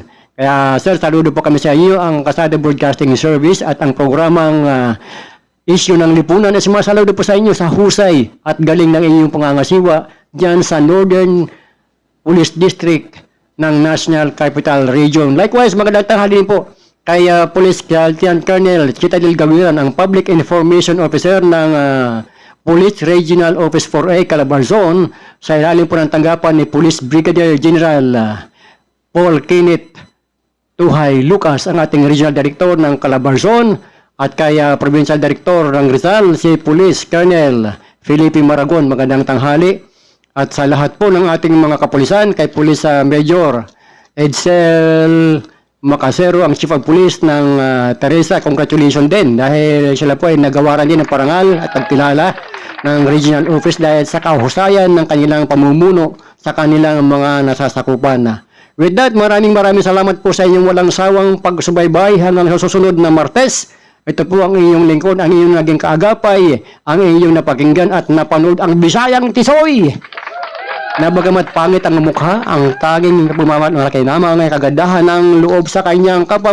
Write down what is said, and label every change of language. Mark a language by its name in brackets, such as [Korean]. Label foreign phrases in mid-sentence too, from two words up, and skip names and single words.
[Filipino] Kaya sir, saludo po kami sa iyo, ang Kasada Broadcasting Service at ang programang issue ng lipunan ay sumasaludo po sa inyo sa husay at galing ng inyong pangangasiwa diyan sa Northern Police District ng National Capital Region. Likewise, magandang tanghali din po kay Police Lieutenant Colonel Chitadil Gawiran, ang Public Information Officer ng Police Regional Office 4A, Calabarzon, sa ilalim po ng tanggapan ni Police Brigadier General Paul Kenneth Tuhay Lucas, ang ating Regional Director ng Calabarzon, at kay Provincial Director ng Rizal, si Police Colonel Felipe Maragon. Magandang tanghali. At sa lahat po ng ating mga kapulisan, kay Police Major Edsel Macasero, ang Chief of Police ng Teresa, congratulations din dahil sila po ay nagawaran din ng parangal at pagkilala ng Regional Office dahil sa kahusayan ng kanilang pamumuno sa kanilang mga nasasakupan. [English] With that, [Filipino] maraming salamat po sa inyong walang sawang pagsubaybay hanggang sa susunod na Martes. Ito po ang inyong lingkod, ang inyong naging kaagapay, ang inyong napakinggan at napanood ang Bisayang Tisoy. Na bagamat pangit ang mukha, ang tanging pumamalaki naman ang kagandahan ng loob sa kanyang kapwa.